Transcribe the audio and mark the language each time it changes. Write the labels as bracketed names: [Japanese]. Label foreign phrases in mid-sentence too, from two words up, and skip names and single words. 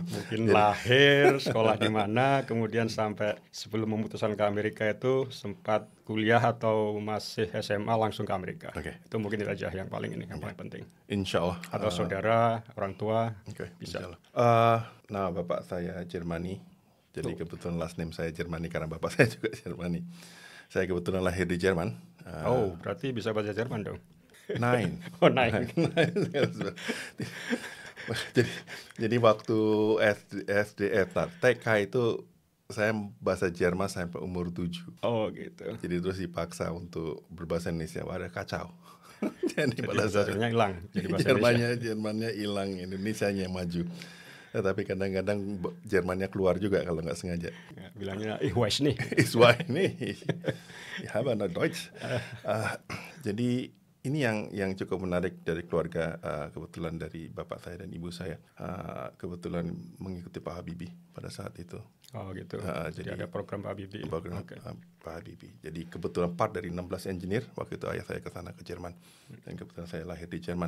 [Indonesian] Mungkin lahir, sekolah di mana, kemudian sampai sebelum memutuskan ke Amerika itu sempat kuliah atau masih SMA langsung ke Amerika. Oke. Itu mungkin itu aja yang paling ini, yang paling penting. [Arabic] إن شاء الله. [Indonesian] Atau saudara, orang tua, bisa. Nah, bapak saya Jermani. Jadi kebetulan [English] last name [Indonesian] saya Jermani karena bapak saya juga Jermani. Saya kebetulan lahir di Jerman. Berarti bisa bahasa Jerman dong. Nine. Nine. jadi waktu SD TK itu saya bahasa Jerman sampai umur 7. Oh gitu. Jadi terus dipaksa untuk berbahasa Indonesia. Wah, kacau. Jadi bahasanya hilang. Jermannya hilang, Indonesianya maju. Tapi kadang-kadang Jermannya keluar juga kalau nggak sengaja. Ya, bilangnya [German] ich weiß nicht. Ich weiß nicht. Ich habe noch Deutsch. [Indonesian] Jadi ini yang cukup menarik dari keluarga, kebetulan dari bapak saya dan ibu saya, kebetulan mengikuti Pak Habibie pada saat itu. Oh gitu. Jadi ada program Pak Habibie. Program Pak Habibie. Jadi kebetulan part dari 16 engineer waktu itu ayah saya ke sana ke Jerman, dan kebetulan saya lahir di Jerman.